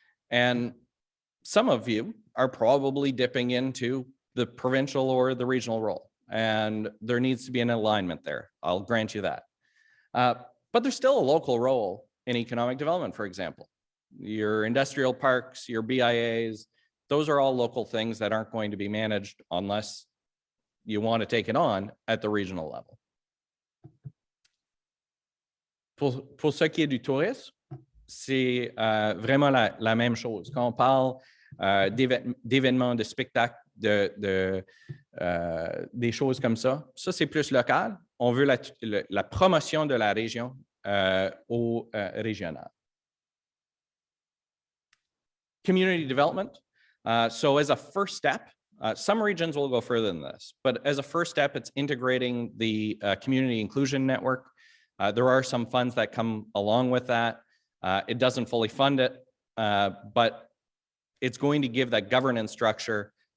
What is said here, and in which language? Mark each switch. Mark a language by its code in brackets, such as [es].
[en] And some of you are probably dipping into the provincial or the regional role, and there needs to be an alignment there. I'll grant you that. But there's still a local role in economic development, for example. Your industrial parks, your BIAs, those are all local things that aren't going to be managed unless you want to take it on at the regional level. [fr] Pour ce qui est du tourisme, c'est vraiment la même chose. Quand on parle d'événements, de spectacles, des choses comme ça, c'est plus local. On veut la promotion de la région au régional. [en] Community development. So as a first step, some regions will go further than this, but as a first step, it's integrating the community inclusion network. There are some funds that come along with that. It doesn't fully fund it, but it's going to give that governance structure.